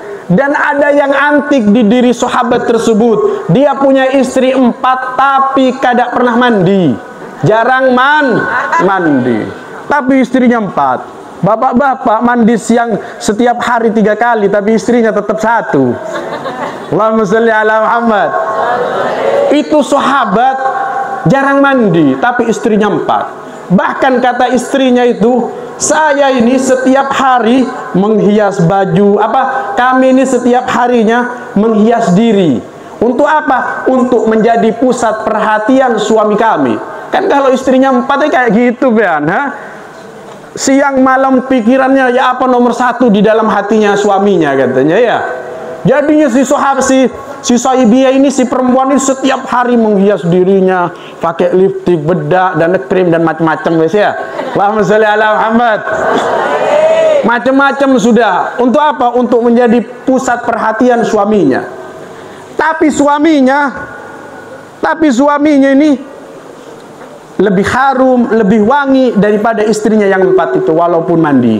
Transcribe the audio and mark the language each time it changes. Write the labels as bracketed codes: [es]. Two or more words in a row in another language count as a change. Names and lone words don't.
[id] Dan ada yang antik di diri sahabat tersebut. Dia punya istri 4 tapi kada pernah mandi. Jarang mandi. Tapi istrinya 4. Bapak-bapak mandi siang setiap hari 3 kali, tapi istrinya tetap 1. [ar] اللهم صل على محمد. [id] Itu sahabat jarang mandi, tapi istrinya 4. Bahkan kata istrinya itu, saya ini setiap hari menghias baju, kami ini setiap harinya menghias diri. Untuk apa? Untuk menjadi pusat perhatian suami kami. Kan kalau istrinya 4 kayak gitu, Bean, siang malam pikirannya ya apa nomor 1 di dalam hatinya suaminya, katanya ya. Jadinya si Saibiyah ini, si perempuan ini setiap hari menghias dirinya, pakai lipstik, bedak, dan krim dan macam-macam, guys ya. [ar] اللهم صل على محمد. [id] Macam-macam sudah. Untuk apa? Untuk menjadi pusat perhatian suaminya. Tapi suaminya ini lebih harum, lebih wangi daripada istrinya yang 4 itu, walaupun mandi.